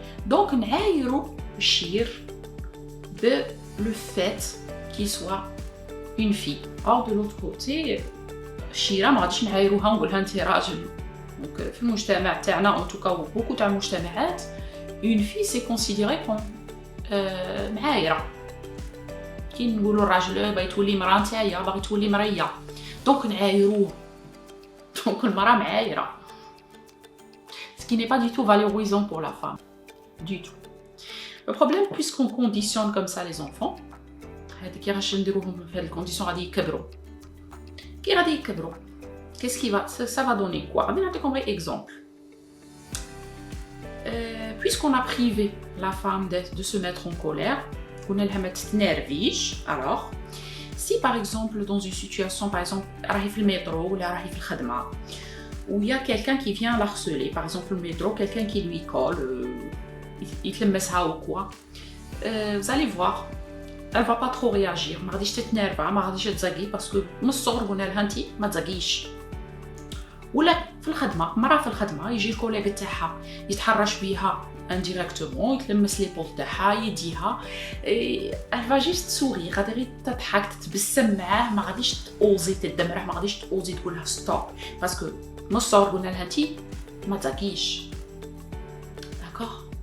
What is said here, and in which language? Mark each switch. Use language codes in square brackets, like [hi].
[fr] donc [ar] نعايروا الشير [fr] de le fait qu'il soit une fille. or de l'autre côté [ar] الشيرة ما غاديش نعايروها ونقولها انت راجل. [fr] donc [ar] في المجتمع تاعنا [fr] en tout cas beaucoup [ar] تاع المجتمعات [fr] une fille c'est considéré comme معايرة. [ar] كي نقولوا الراجل باغي تولي مرا نتايا باغي تولي مريه دونك نعايروه دونك المراه معايره [fr] ce qui n'est pas du tout valorisant pour la femme. du tout. Le problème, puisqu'on conditionne comme ça les enfants, [ar] كي غاش نديروهم في هذه الكونديسيون غادي يكبروا. كي غادي يكبروا [fr] qu'est-ce qui va ça va donner quoi? [ar] غادي نعطيكم غير exemple. [fr] Puisqu'on a privé la femme de se mettre en colère, [ar] قلنا لها ما تتنرفيش. [fr] Alors, si par exemple dans une situation, par exemple [ar] راهي في المترو ولا راهي في الخدمة, [fr] où il y a quelqu'un qui vient la harceler, par exemple le métro, quelqu'un qui lui colle, يتلمسها ou quoi, vous allez voir, elle va pas trop réagir, [ar] ما غاديش تتنرفا, ما غاديش تزاقي, [fr] parce que [ar] من الصغر قلنا لها انت ما تزاقيش. ولا في الخدمه, مرة في الخدمه يجي الكوليغ تاعها يتحرش بيها انديريكتومون, يتلمس لي بول تاعها, يديها, [fr] elle va juste sourire, [ar] غادي غير تضحك تتبسم معاه, ما غاديش تاوزي تدمره, ما غاديش تاوزي تقول لها ستوب, باسكو من الصغر قلنا لها انت ما تزاقيش. داكوغ.